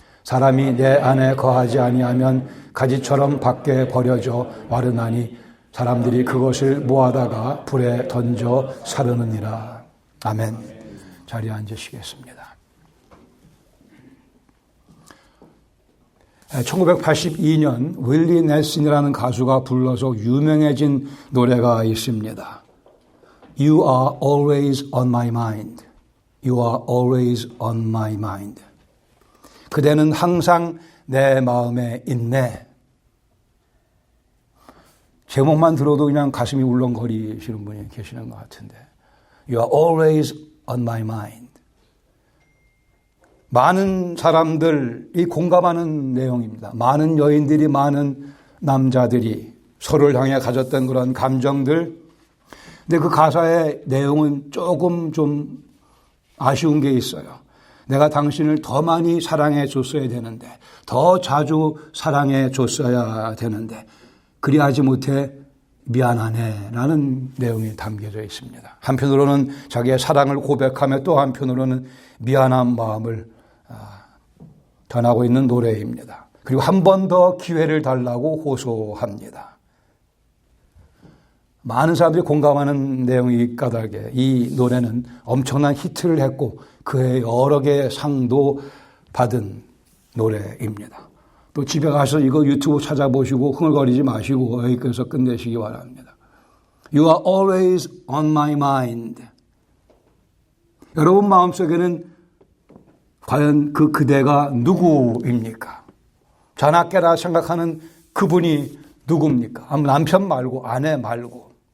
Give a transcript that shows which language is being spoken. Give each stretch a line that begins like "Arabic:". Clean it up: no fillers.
Korean: 사람이 내 안에 거하지 아니하면 가지처럼 밖에 버려져 마르나니 사람들이 그것을 모아다가 불에 던져 사르느니라. 아멘. 자리에 앉으시겠습니다. 1982년 윌리 넬슨이라는 가수가 불러서 유명해진 노래가 있습니다.
English: You are always on my mind. You are always on my mind.
Korean: 그대는 항상 내 마음에 있네. 제목만 들어도 그냥 가슴이 울렁거리시는 분이 계시는 것 같은데.
English: You are always on my mind.
Korean: 많은 사람들이 공감하는 내용입니다. 많은 여인들이, 많은 남자들이 서로를 향해 가졌던 그런 감정들. 근데 그 가사의 내용은 조금 좀 아쉬운 게 있어요. 내가 당신을 더 많이 사랑해 줬어야 되는데, 더 자주 사랑해 줬어야 되는데, 그리하지 못해 미안하네 라는 내용이 담겨져 있습니다. 한편으로는 자기의 사랑을 고백하며 또 한편으로는 미안한 마음을 전하고 있는 노래입니다. 그리고 한 번 더 기회를 달라고 호소합니다. 많은 사람들이 공감하는 내용이 까닭에 이 노래는 엄청난 히트를 했고 그의 여러 개의 상도 받은 노래입니다. 또 집에 가서 이거 유튜브 찾아보시고 흥얼거리지 마시고 여기서 끝내시기 바랍니다.
English: You are always on my mind.
Korean: 여러분 마음속에는 과연 그대가 누구입니까? 자나깨나 생각하는 그분이 누굽니까? 남편 말고 아내 말고.